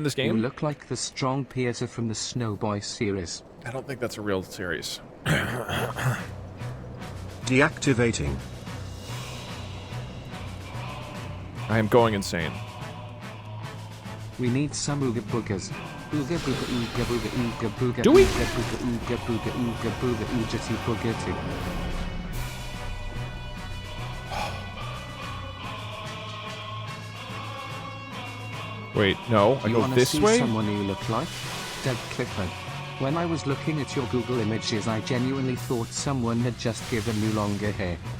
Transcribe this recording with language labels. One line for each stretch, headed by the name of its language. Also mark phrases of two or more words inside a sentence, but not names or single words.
English: in this game? You look like the strong Peter from the Snowboy series. I don't think that's a real series. Deactivating. I am going insane. We need some ooga boogers. Ooga booga ooga booga ooga booga. Do we? Ooga booga ooga booga ooga booga oogity boogity. Wait, no. I go this way? See someone you look like? Doug Clifford. When I was looking at your Google images, I genuinely thought someone had just given you longer hair.